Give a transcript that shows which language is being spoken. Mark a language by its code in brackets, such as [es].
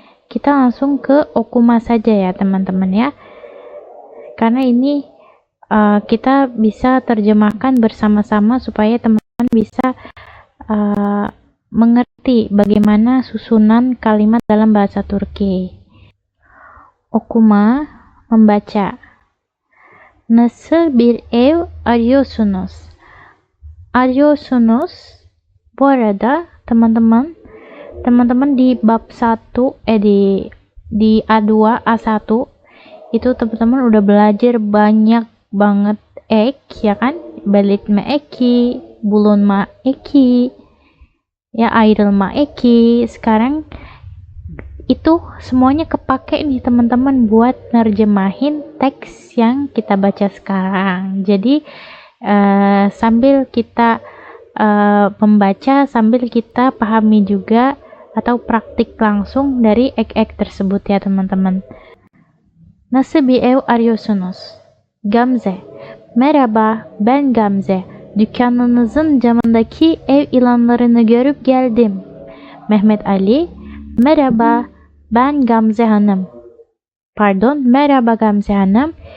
[id] Kita langsung ke okuma saja ya teman-teman ya. Karena ini kita bisa terjemahkan bersama-sama supaya teman-teman bisa mengerti bagaimana susunan kalimat dalam bahasa Turki. Okuma, membaca. [tr] Nasıl bir ev arıyorsunuz? [id] Arıyorsunuz. Bu arada teman-teman di bab 1 di A2, A1 itu teman-teman udah belajar banyak banget ya kan, belirtme eki, bulunma eki, ya ayrılma eki. Sekarang itu semuanya kepake nih teman-teman buat nerjemahin teks yang kita baca sekarang. Jadi sambil kita membaca, sambil kita pahami juga atau praktik langsung dari ek-ek tersebut ya teman-teman. [tr] Nasıl bir ev arıyorsunuz? Gamze. Merhaba, ben Gamze. Dükkanınızın camındaki ev ilanlarını görüp geldim. Mehmet Ali. Merhaba, ben Gamze Hanım. Pardon, merhaba Gamze Hanım.